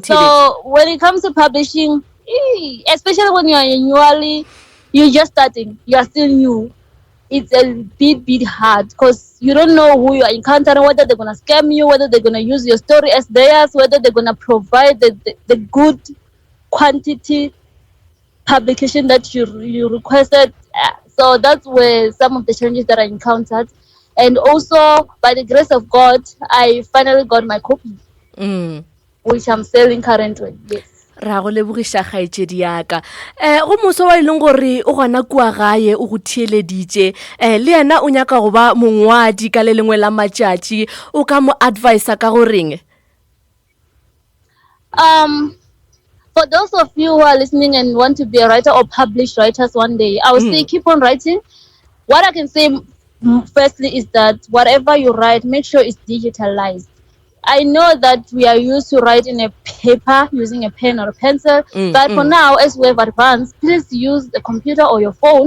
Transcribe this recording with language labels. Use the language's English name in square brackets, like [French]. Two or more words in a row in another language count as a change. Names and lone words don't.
[English] So when it comes to publishing, especially when you're just starting, you are still new, it's a bit hard, because you don't know who you are encountering, whether they're going to scam you, whether they're going to use your story as theirs, whether they're going to provide the good quantity publication that you requested. So that's where some of the challenges that I encountered. And also, by the grace of God, I finally got my copy, which I'm selling currently. Yes. [Northern Sotho] Ra go lebogiša kgaitsedi yaka go moso wa ileng gore o gona kua gae o go thieleditše le yena o nyaka go ba mongwadi ka le lengwe la matšatši o ka mo advisa ka goreng? [English] For those of you who are listening and want to be a writer or publish writers one day, I would say keep on writing. What I can say firstly is that whatever you write, make sure it's digitalized. I know that we are used to write in a paper using a pen or a pencil, but for now, as we have advanced, please use the computer or your phone.